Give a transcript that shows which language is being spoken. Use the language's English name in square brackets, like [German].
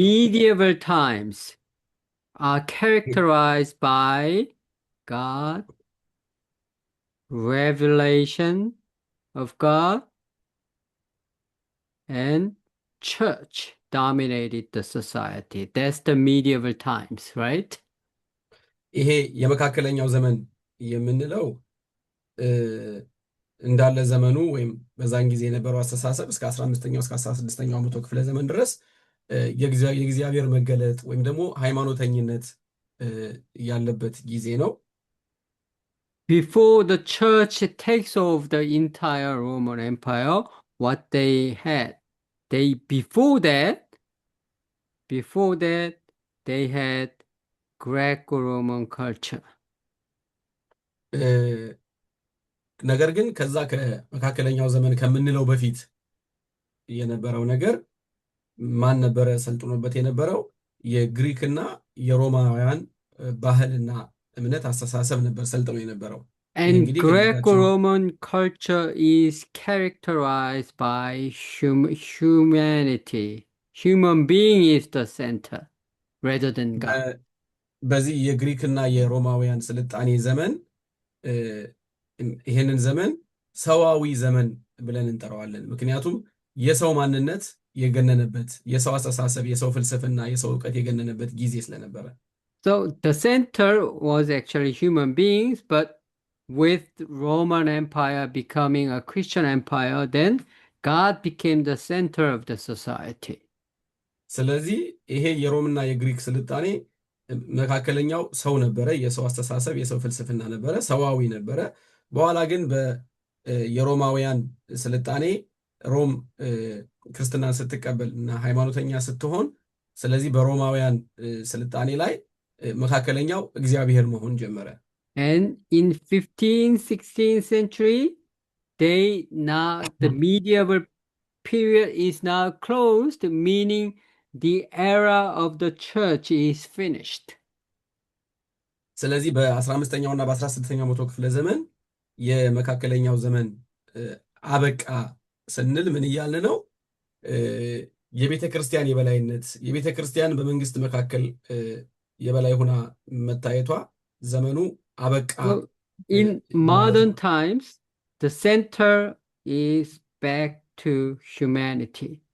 [English] Medieval times are characterized by God, revelation of God, and church dominated the society. That's the medieval times, right? [Amharic] ይሄ የመካከለኛው ዘመን የምንለው እንዳለ ዘመኑ ወይም በዛን ጊዜ የነበረው አስተሳሰብ እስከ 15ኛው እስከ 16ኛው መቶ ክፍለ ዘመን ድረስ የእግዚአብሔር መገለጥ ወይም ደግሞ ሃይማኖተኝነት ያለበት ጊዜ ነው። [English] Before the church takes over the entire Roman Empire, what they had, before that, they had Greco-Roman culture. [Amharic] ነገር ግን ከዛ ከመካከለኛው ዘመን ከምንለው በፊት የነበረው ነገር ማን ነበረ ሰልጥኖበት የነበረው? የግሪክና የሮማውያን ባህልና እምነት አስተሳሰብ ነበር ሰልጥኖ የነበረው። [English] And Greco-Roman culture is characterized by humanity. Human being is the center rather than God. [Amharic] በዚህ የግሪክና የሮማውያን ስልጣኔ ዘመን ይሄንን ዘመን ሰዋዊ ዘመን ብለን እንጠራዋለን። ምክንያቱም የሰው ማንነት የገነነበት፣ የሰው አስተሳሰብ፣ የሰው ፍልስፍና፣ የሰው ዕውቀት የገነነበት ጊዜ ስለነበረ [English] So the center was actually human beings, but with Roman Empire becoming a Christian empire, then God became the center of the society. [Amharic] ስለዚህ ይሄ የሮምና የግሪክ ስልጣኔ መካከለኛው ሰው ነበረ፣ የሰው አስተሳሰብ፣ የሰው ፍልስፍና ነበረ፣ ሰዋዊ ነበረ። በኋላ ግን የሮማውያን ስልጣኔ ሮም ክርስትናን ስትቀበል እና ሃይማኖተኛ ስትሆን፣ ስለዚህ በሮማውያን ስልጣኔ ላይ መካከለኛው እግዚአብሔር መሆን ጀመረ። [English] And in 15th, 16th century, the medieval period is now closed, meaning the era of the church is finished. [Amharic] ስለዚህ በ15ኛው እና በ16ኛው መቶ ክፍለ ዘመን የመካከለኛው ዘመን አበቃ ስንል ምን እያልን ነው? የቤተ ክርስቲያን የበላይነት፣ የቤተ ክርስቲያን በመንግስት መካከል የበላይ ሆና መታየቷ ዘመኑ አበቃ። [English] In modern times, the center is back to humanity.